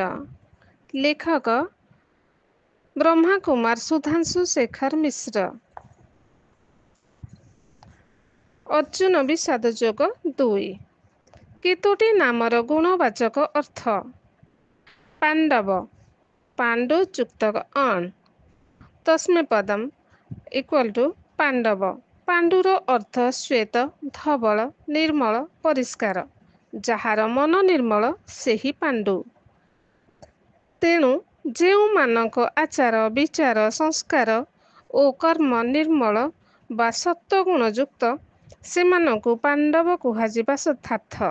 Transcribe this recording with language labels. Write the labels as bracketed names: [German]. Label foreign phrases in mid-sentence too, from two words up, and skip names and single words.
[Odia] ଲେଖକ ବ୍ରହ୍ମା କୁମାର ସୁଧାଂଶୁ ଶେଖର ମିଶ୍ର। ଅର୍ଜୁନ ବିଷାଦ ଯୋଗ 2। କେତୋଟି ନାମର ଗୁଣବାଚକ ଅର୍ଥ। ପାଣ୍ଡବ ପାଣ୍ଡୁ ଯୁକ୍ତକ ଅଣ ତସ୍ମୈ ପଦମ [English] equal to [Odia] ପାଣ୍ଡବ। ପାଣ୍ଡୁର ଅର୍ଥ ଶ୍ୱେତ ଧବଳ ନିର୍ମଳ ପରିଷ୍କାର। ଯାହାର ମନ ନିର୍ମଳ ସେହି ପାଣ୍ଡୁ। ତେଣୁ ଯେଉଁମାନଙ୍କ ଆଚାର ବିଚାର ସଂସ୍କାର ଓ କର୍ମ ନିର୍ମଳ ବା ସତ୍ୱଗୁଣଯୁକ୍ତ ସେମାନଙ୍କୁ ପାଣ୍ଡବ କୁହାଯିବା ଯଥାର୍ଥ।